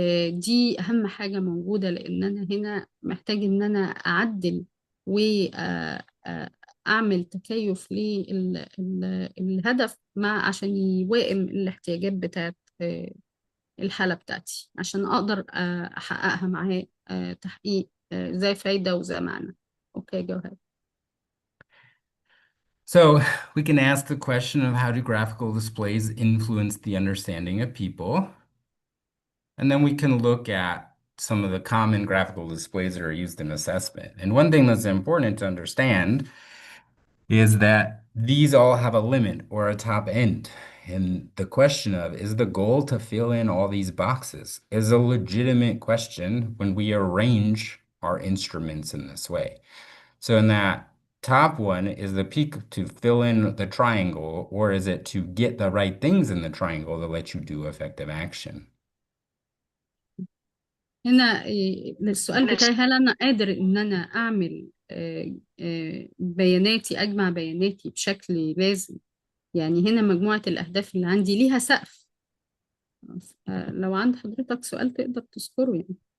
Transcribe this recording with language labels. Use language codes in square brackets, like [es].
[ar] دي أهم حاجة موجودة، لأن أنا هنا محتاج إن أنا أعدل وأعمل تكيف للهدف مع عشان يوائم الاحتياجات بتاعت الحالة بتاعتي عشان أقدر أحققها معاه تحقيق ذا فايدة وذا معنى. [en] Okay go ahead. So we can ask the question of how do graphical displays influence the understanding of people? And then we can look at some of the common graphical displays that are used in assessment. And one thing that's important to understand is that these all have a limit or a top end. And the question of is the goal to fill in all these boxes is a legitimate question when we arrange our instruments in this way. So in that top one, is the peak to fill in the triangle, or is it to get the right things in the triangle to let you do effective action? [ar] هنا السؤال بتاعي، هل أنا قادر إن أنا أعمل بياناتي، أجمع بياناتي بشكل لازم؟ يعني هنا مجموعة الأهداف اللي عندي ليها سقف. لو عند حضرتك سؤال تقدر تذكره يعني.